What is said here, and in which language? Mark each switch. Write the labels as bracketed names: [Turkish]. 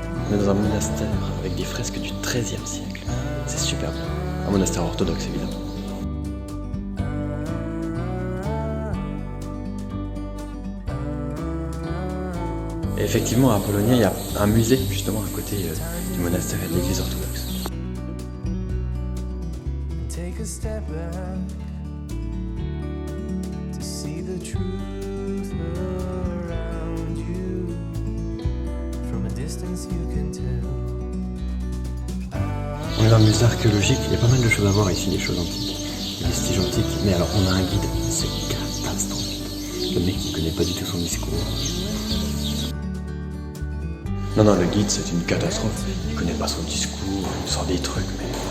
[French] On est dans un monastère avec des fresques du XIIIe siècle, c'est super beau. Un monastère orthodoxe évidemment. Et effectivement à Apollonia il y a un musée justement à côté du monastère et de l'église orthodoxe. [English] Take a step back to see the truth around you. From a distance you can tell. [French] On est dans le musée archéologique, il y a pas mal de choses à voir ici, des choses antiques, des vestiges antiques, mais alors on a un guide, c'est catastrophique. Le mec il connaît pas du tout son discours. Non, le guide c'est une catastrophe, il connaît pas son discours, il sort des trucs, mais...